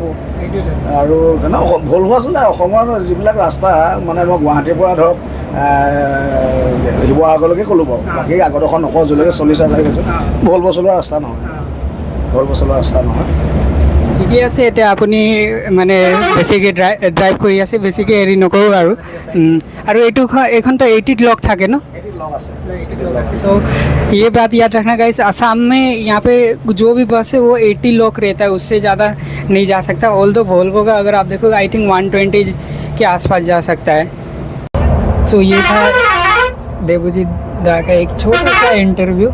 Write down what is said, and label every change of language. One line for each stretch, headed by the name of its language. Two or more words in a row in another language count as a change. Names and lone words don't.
Assamese: আৰু তেনে ভলভ আচলতে অসমৰ যিবিলাক ৰাস্তা মানে মই গুৱাহাটীৰ পৰা ধৰক শিৱসাগৰলৈকে ক'লোঁ বাৰু, বাকী আগৰডোখৰ নকওঁ, য'লৈকে চলিছে গৈছোঁ, ভলভ চলোৱা ৰাস্তা নহয়, ভলভ চলোৱা ৰাস্তা নহয়। ঠিকে আছে। এতিয়া আপুনি মানে বেছিকৈ ড্ৰাইভ কৰি আছে, বেছিকৈ হেৰি নকৰোঁ আৰু এইখনতো 80 লক থাকে ন?
Hindi: तो ये बात याद रखना गाइस, असम में यहाँ पे जो भी बस है वो 80 लॉक रहता है, उससे ज़्यादा नहीं जा सकता।
English: although Volvo
Hindi: का अगर आप देखोगे
English: I think
Hindi: 120 के आसपास जा सकता है। सो ये था देवजीत दा का एक छोटा सा इंटरव्यू।